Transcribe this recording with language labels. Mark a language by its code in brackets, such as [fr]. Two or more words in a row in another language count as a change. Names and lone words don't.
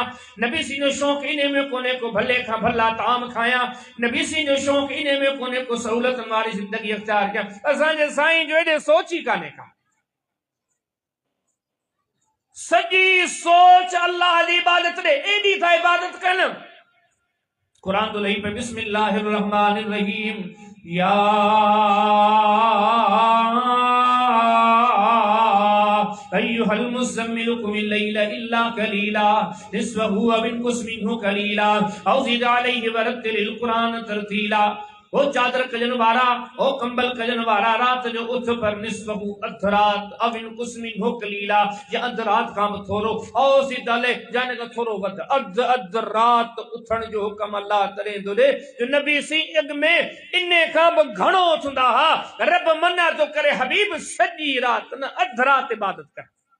[sd] नबी सी जो शौक़ इन में कोन्हे को भले खां भला ताम खायां। नबी सी जो शौक़ इन में कोन्हे को सहूलतनि वारी ज़िंदगी अख़्तियार कयां। असांजे साईं जो एॾे सोच ई कान्हे का। सॼी सोच अल्लाह जी इबादत ॾे, एॾी था इबादत कनि। कुरान तो लही पे [ar] بسم الله الرحمن الرحيم يا أيها المزمل قم الليل إلا قليلا نصفه أو انقص منه قليلا أو زد عليه ورتل القرآن ترتيلا. [sd] ओ चादर कजन वारा, ओ कंबल कजन वारा, रात जो उठ पर निस्फहु अधरात [ar] أو انقص منه قليلا, [sd] या अधरात खां बि थोरो, [ar] أو زد عليه [sd] जाने का थोरो वध, अध रात उथण जो हुक्म अल्लाह तॾहिं थो ॾे जो नबी सी अॻ में इने खां बि घणो उथंदा हा। रब मना थो करे हबीब सॼी रात न अध रात इबादत कर।